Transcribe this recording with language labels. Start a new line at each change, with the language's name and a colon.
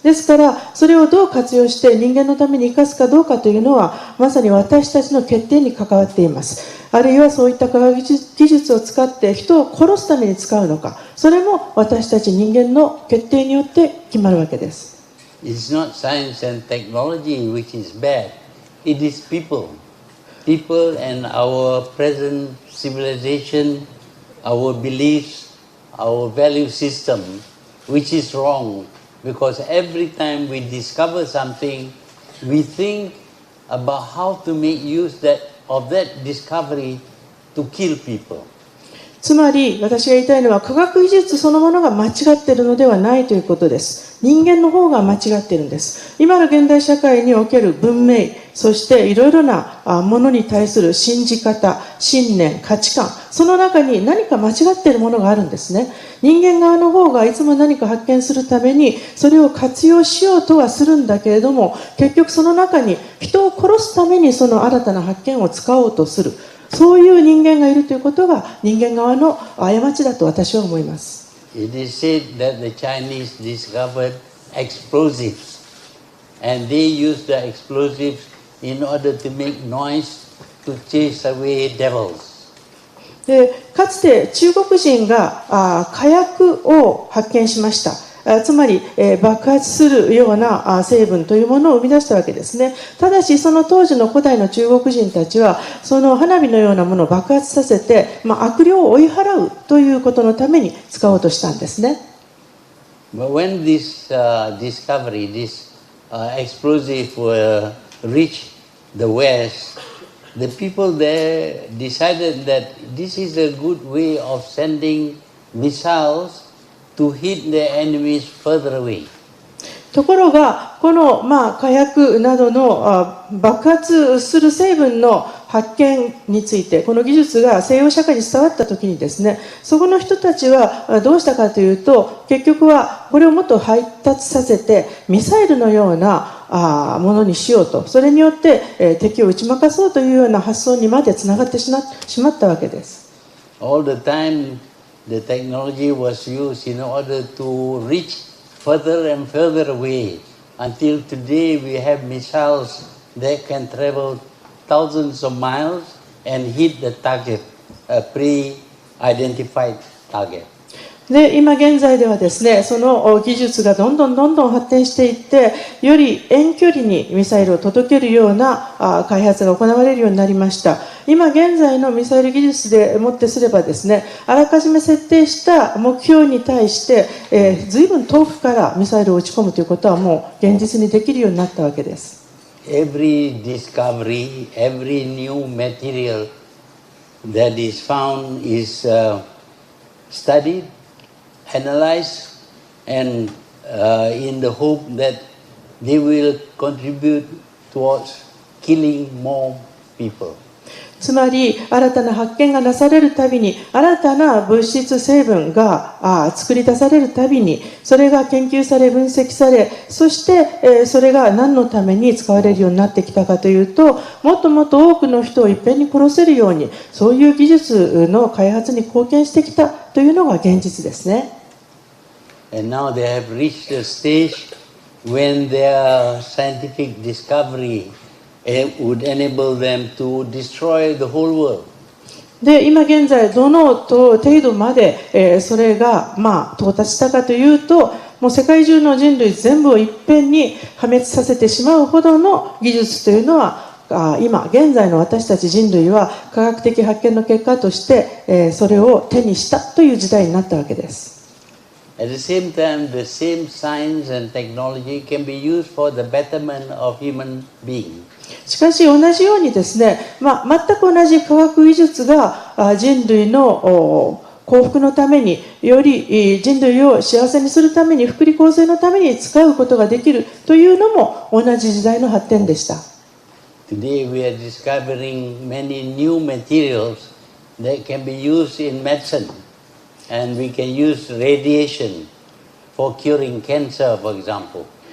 Japanese: ですからそれをどう活用して人間のために生かすかどうかというのはまさに私たちの決定に関わっています。あるいはそういった科学技術を使って人を殺すために使うのか、それも私たち人間の決定によって決まるわけです。
English: It's not science and technology which is bad, it is people. People and our present civilization, our beliefs, our value system, which is wrong. Because every time we discover something, we think about how to make use of that discovery to kill people.
Japanese: つまり私が言いたいのは科学技術そのものが間違っているのではないということです。人間の方が間違っているんです。今の現代社会における文明、そしていろいろなものに対する信じ方、信念、価値観、その中に何か間違っているものがあるんですね。人間側の方がいつも何か発見するためにそれを活用しようとはするんだけれども、結局その中に人を殺すためにその新たな発見を使おうとする、そういう人間がいるということが人間側の過ちだと私は思います。
English: It is said that the Chinese discovered explosives and they used the explosives in order to make noise to chase away devils.
Japanese: でかつて中国人が火薬を発見しました。つまり、爆発するような成分というものを生み出したわけですね。ただしその当時の古代の中国人たちはその花火のようなものを爆発させて、悪霊を追い払うということのために使おうとしたんですね。
English: But when this discovery, this explosive reached the West, the people there decided that this is a good way of sending missiles to hit their enemies further away.
Japanese: ところがこの、火薬などの爆発する成分の発見についてこの技術が西洋社会に伝わった時にですね、そこの人たちはどうしたかというと、結局はこれをもっと配達させてミサイルのようなものにしようと、それによって敵を打ち負かそうというような発想にまでつながってしまったわけです。
English: All the time the technology was used in order to reach further and further away. Until today we have missiles that can travel thousands of miles and hit the target, a pre-identified target.
Japanese: で今現在ではですね、その技術がどんどん発展していって、より遠距離にミサイルを届けるような開発が行われるようになりました。今現在のミサイル技術でもってすればですね、あらかじめ設定した目標に対して、随分遠くからミサイルを撃ち込むということはもう現実にできるようになったわけです。
English: Every discovery, every new material that is found is studied, analyzed, and in the hope that they will contribute towards killing more people.
Japanese: つまり新たな発見がなされるたびに、新たな物質成分が作り出されるたびに、それが研究され分析され、そしてそれが何のために使われるようになってきたかというと、もっともっと多くの人をいっぺんに殺せるように、そういう技術の開発に貢献してきたというのが現実ですね。
English: And now they have reached a stage when their scientific discovery would enable them to destroy the whole world.
Japanese: で今現在どの程度まで、それが到達したかというと、もう世界中の人類全部をいっぺんに破滅させてしまうほどの技術というのは、今現在の私たち人類は科学的発見の結果として、それを手にしたという時代になったわけです。
English: At the same time, the same science and technology can be used for the betterment of human beings.
Japanese: しかし同じようにですね、全く同じ科学技術が人類の幸福のために、より人類を幸せにするために、福利厚生のために使うことができるというのも同じ時代の発展でした。
English: Today we are discovering many new materials that can be used in medicine, and we can use radiation for curing cancer, for example.